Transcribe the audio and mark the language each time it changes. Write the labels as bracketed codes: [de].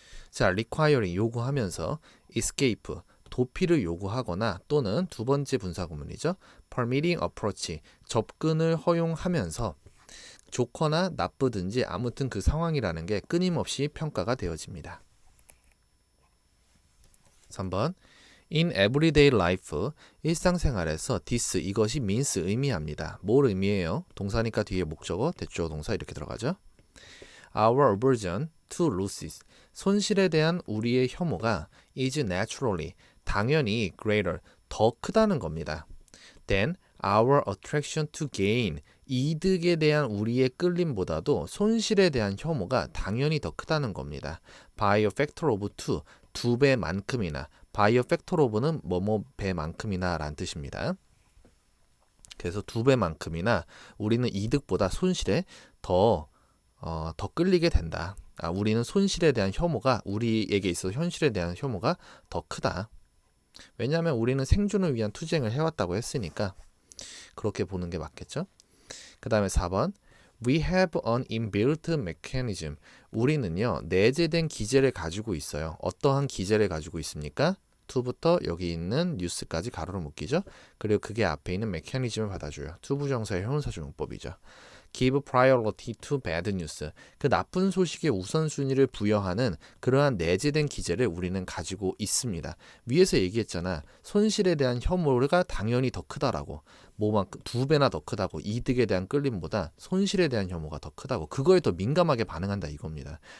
[ko] 자, requiring 요구하면서 escape 도피를 요구하거나 또는 두 번째 분사구문이죠. [en] permitting approach [ko] 접근을 허용하면서 좋거나 나쁘든지 아무튼 그 상황이라는 게 끊임없이 평가가 되어집니다. 3번 [en] In everyday life, [ko] 일상생활에서 this, 이것이 means, 의미합니다. 뭘 의미해요? 동사니까 뒤에 목적어, 대주어 동사 이렇게 들어가죠. [en] Our aversion to losses, [ko] 손실에 대한 우리의 혐오가 [en] is naturally, [ko] 당연히 greater, 더 크다는 겁니다. [en] Then our attraction to gain, [ko] 이득에 대한 우리의 끌림보다도 손실에 대한 혐오가 당연히 더 크다는 겁니다. [en] By a factor of two, [ko] 두 배만큼이나 [en] by a factor of [ko] 는 뭐뭐 배만큼이나 라는 뜻입니다. 그래서 두 배만큼이나 우리는 이득보다 손실에 더 끌리게 된다. 우리는 손실에 대한 혐오가 우리에게 있어서 현실에 대한 혐오가 더 크다. 왜냐하면 우리는 생존을 위한 투쟁을 해왔다고 했으니까 그렇게 보는 게 맞겠죠. 그 다음에 4번 [en] We have an inbuilt mechanism. [ko] 우리는요 내재된 기제를 가지고 있어요. 어떠한 기제를 가지고 있습니까? to부터 여기 있는 news까지 가로로 묶이죠. 그리고 그게 앞에 있는 mechanism을 받아줘요. to 부정사의 형용사조용법이죠. [en] Give priority to bad news. [ko] 그 나쁜 소식에 우선순위를 부여하는 그러한 내재된 기제를 우리는 가지고 있습니다. 위에서 얘기했잖아. 손실에 대한 혐오가 당연히 더 크다라고. 뭐만큼 두 배나 더 크다고. 이득에 대한 끌림보다 손실에 대한 혐오가 더 크다고. 그거에 더 민감하게 반응한다 이겁니다.